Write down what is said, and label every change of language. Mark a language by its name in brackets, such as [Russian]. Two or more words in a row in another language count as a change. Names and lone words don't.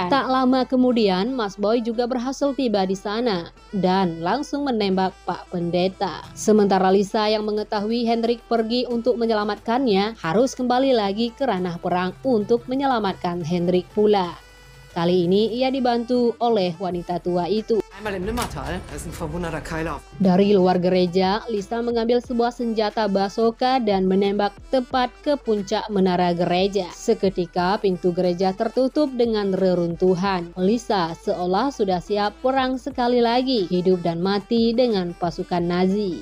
[Indonesian] Tak lama kemudian, Mas Boy juga berhasil tiba di sana dan langsung menembak Pak Pendeta. Sementara Lisa yang mengetahui Hendrik pergi untuk menyelamatkannya, harus kembali lagi ke ranah perang untuk menyelamatkan Hendrik pula. Kali ini ia dibantu oleh wanita tua itu. [German] Einmal im Nimmertal, da ist ein verwunderter Keiler. [Indonesian] Dari luar gereja, Lisa mengambil sebuah senjata bazooka dan menembak tepat ke puncak menara gereja. Seketika pintu gereja tertutup dengan reruntuhan. Lisa seolah sudah siap perang sekali lagi, hidup dan mati dengan pasukan Nazi.